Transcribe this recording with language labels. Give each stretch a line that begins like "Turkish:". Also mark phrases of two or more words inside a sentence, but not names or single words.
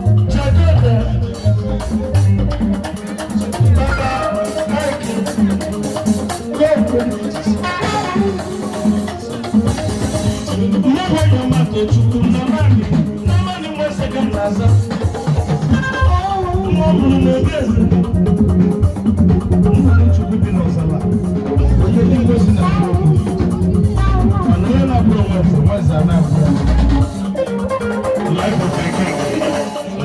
English: Check it out. Baba, thank you. Go, please.
Igbo: Nwa bụ onye ọma Tochukwu, na naanị, na naanị nwa eze ka m na-aza. Nwa ọ mụrụ n'obi eze. Nna Chukwu bi n'ọzara. Onye dị ngozi na-abụ okwu. Mana onye na-abụrụ nwa eze, nwa eze a na-abụ ya.
English: Life of a king.